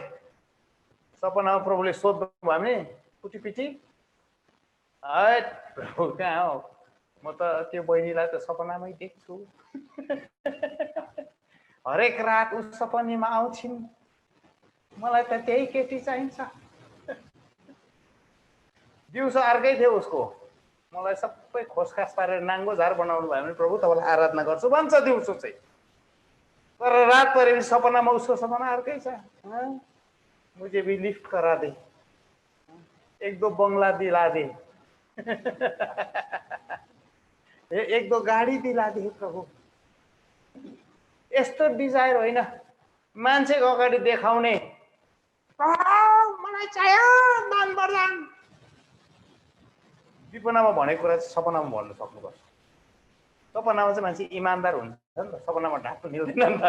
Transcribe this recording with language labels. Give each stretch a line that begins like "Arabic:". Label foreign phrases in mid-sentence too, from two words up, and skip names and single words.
Nepali: सपनामा प्रभुले सोध्नु भयो भने कुटीपिटी, है प्रभु कहाँ हो, म त त्यो बहिनीलाई त सपनामै देख्छु, हरेक रात उस सपनीमा आउँछिन्, मलाई त त्यही केटी चाहिन्छ। दिउँसो अर्कै थियो उसको, मलाई सबै खोसखास पारेर नाङ्गो झार बनाउनु भयो भने प्रभु तपाईँलाई आराधना गर्छु भन्छ दिउँसो चाहिँ। तर रात परेपछि सपनामा उसको सपना अर्कै छ।
Hindi: मुझे भी लिफ्ट करा दे, 1-2 बंगला दिला दे, 1-2 गाडी दिला दे प्रभु।
Nepali: यस्तो डिजायर होइन मान्छेको अगाडि देखाउने, मलाई चाहियो दान वरदान। विपनामा भनेको कुरा चाहिँ सपनामा भन्नु सक्नुपर्छ। सपनामा चाहिँ मान्छे इमान्दार हुन्छ नि त, सपनामा ढाक्नु मिल्दैन नि त।